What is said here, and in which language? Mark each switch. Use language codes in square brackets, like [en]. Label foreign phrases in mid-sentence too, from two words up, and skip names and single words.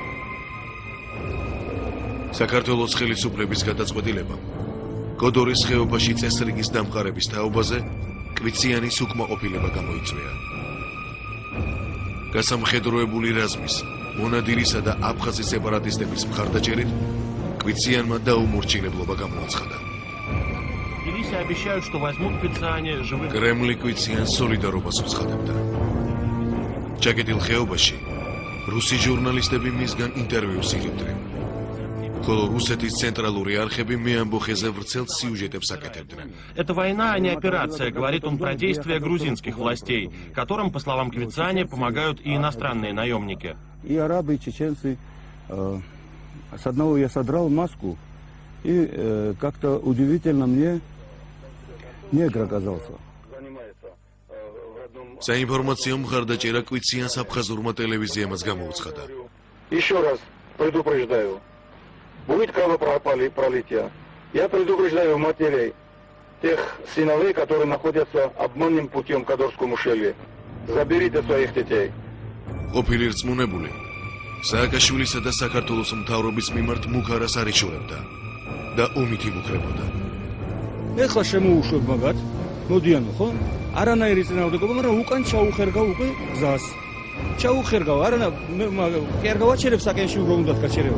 [ka] საქართველოს ხელისუფლების გადაწყვეტილებამ კოდორის ხეობაში წესრიგის დამყარების თაობაზე კვიციანის უკმაყოფილება გამოიწვია. გასამხედროებული რაზმის, მონადირისა და აფხაზის სეპარატისტების მხარდაჭერით კვიციანმა დაუმორჩილებლობა გამოაცხადა. [ru] Обещают, что возьмут квицане живых. [ka] Кремль კვიციან სოლიდარობას უცხადებდა. ჩაკეტილ ხეობაში რუსი ჟურნალისტები მისგან ინტერვიუს იღებდნენ. ხოლო რუსეთის ცენტრალური არხები მეამბოხეზე ვრცელ სიუჟეტებს აკეთებდნენ. [ru] Это война, а не операция, говорит он про действия грузинских властей, которым, по словам Квицане, помогают и иностранные наемники. И арабы, и чеченцы. С одного я содрал маску, и как-то удивительно мне негр оказался. [ka] საინფორმაციო მხარდაჭერა კვიციანს აფხაზურმა ტელევიზიამაც გამოუცხადა. [ru] Еще раз предупреждаю, будет кровопролитие. Я предупреждаю матерей тех сыновей, которые находятся обманным путем в Кадорском ущелье. Заберите своих детей. [ka] ყოფილი რწმუნებული სააკაშვილისა და საქართველოს მთავრობის მიმართ მუქარას არ იშურებდა და ომით იმუქრებოდა. ეხლა შემოუშვებ მაგათ, მოდიანო ხო? არანაირი წინააღმდეგობა, მაგრამ უკან ჩაუხერგავ უკვე გზას. ჩაუხერგავ, არანა კი არ გავაჩერებ საკენში უფრო უნდათ გაჩერება.